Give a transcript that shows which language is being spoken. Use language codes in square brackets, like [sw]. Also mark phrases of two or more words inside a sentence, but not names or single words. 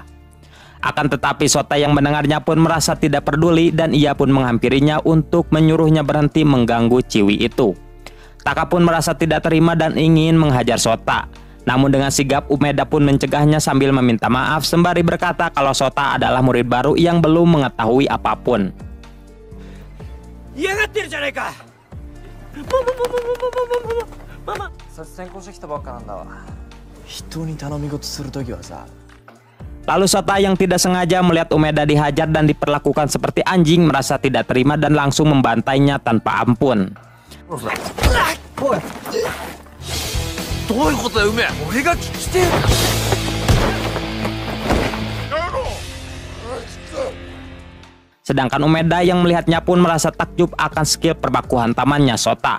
[id] Akan tetapi Sota yang mendengarnya pun merasa tidak peduli dan ia pun menghampirinya untuk menyuruhnya berhenti mengganggu ciwi itu. Taka pun merasa tidak terima dan ingin menghajar Sota. Namun dengan sigap Umeda pun mencegahnya sambil meminta maaf sembari berkata kalau Sota adalah murid baru yang belum mengetahui apapun. [ja] 嫌がってるじゃないか。ママ。卒転校してきたばっかなんだわ。人に頼み事するときはさ。 [id] Lalu Sota yang tidak sengaja melihat Umeda dihajar dan diperlakukan seperti anjing merasa tidak terima dan langsung membantainya tanpa ampun. Sedangkan Umeda yang melihatnya pun merasa takjub akan skill perbaku hantamannya Sota.